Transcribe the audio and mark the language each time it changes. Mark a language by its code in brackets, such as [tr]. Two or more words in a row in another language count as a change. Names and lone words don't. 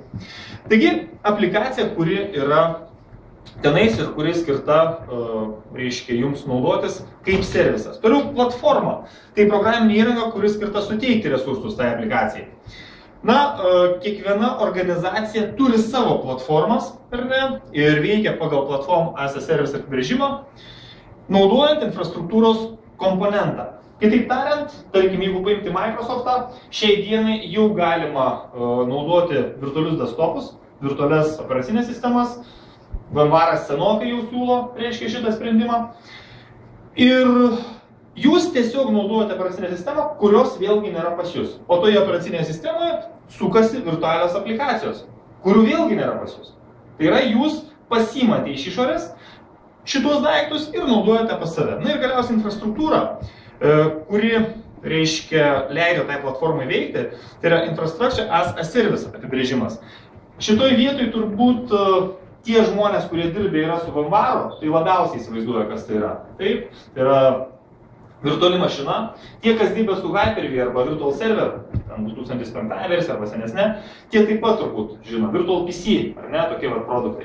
[lt] Taigi, aplikacija, kuri yra tenais ir kuri skirta, reiškia, jums naudotis kaip servisas. Toliau platforma. Tai programinė įranga, kuri skirta suteikti resursus tai aplikacijai. Na, kiekviena organizacija turi savo platformas, ar ne, ir veikia pagal [en] platform as a service [lt] apibrėžimą, naudojant infrastruktūros komponentą. Kitaip tariant, tarkim, jeigu paimti Microsoft'ą, šiai dienai jau galima naudoti virtualius desktopus, virtualias operacinės sistemas, Vanvaras senokai jau siūlo, reiškia, šitą sprendimą. Ir jūs tiesiog naudojate operacinę sistemą, kurios vėlgi nėra pas jūs. O toje operacinėje sistemoje sukasi virtualios aplikacijos, kurių vėlgi nėra pas jūs. Tai yra, jūs pasiimate iš išorės šitos daiktus ir naudojate pas save. Na ir galiausiai infrastruktūra, kuri, reiškia, leido tai platformai veikti, tai yra [en] infrastructure as a service [lt] apibrėžimas. Šitoj vietoj turbūt tie žmonės, kurie dirbė yra su Vanvaru, tai labiausiai įsivaizduoja, kas tai yra. Taip, tai yra virtuali mašina. Tie, kas dirba su Hyper-V arba Virtual Server, 2005 versija arba senesnė, tie taip pat turbūt žino, Virtual PC, ar ne, tokie produktai.